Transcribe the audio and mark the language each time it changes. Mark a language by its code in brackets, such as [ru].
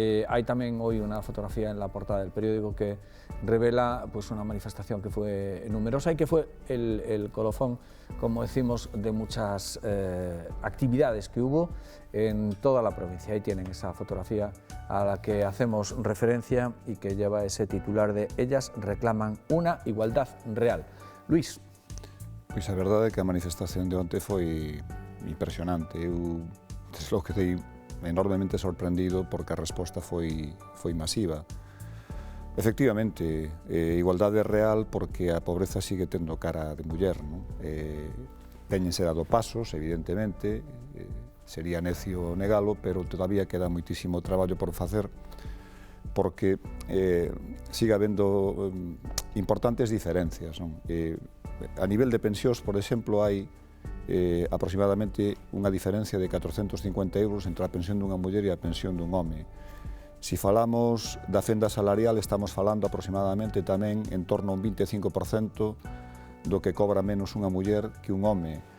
[es] Hay también hoy una fotografía en la portada del periódico que revela pues, una manifestación que fue numerosa y que fue el colofón, como decimos, de muchas actividades que hubo en toda la provincia. Ahí tienen esa fotografía a la que hacemos referencia y que lleva ese titular de "Ellas reclaman una igualdad real". Luis. [gl] Pois a verdade é que a manifestación de onte foi impresionante. Eu desde logo quedei enormemente sorprendido porque a resposta foi masiva. Efectivamente, igualdade real porque a pobreza sigue tendo cara de muller, non? Téñense dado pasos, evidentemente, sería necio negalo, pero todavía queda moitísimo traballo por facer porque sigue habendo importantes diferencias, non? A nivel de pensións, por exemplo, hai aproximadamente unha diferencia de 450 euros entre a pensión dunha muller e a pensión dun home. Si falamos da fenda salarial, estamos falando aproximadamente tamén en torno a un 25% do que cobra menos unha muller que un home.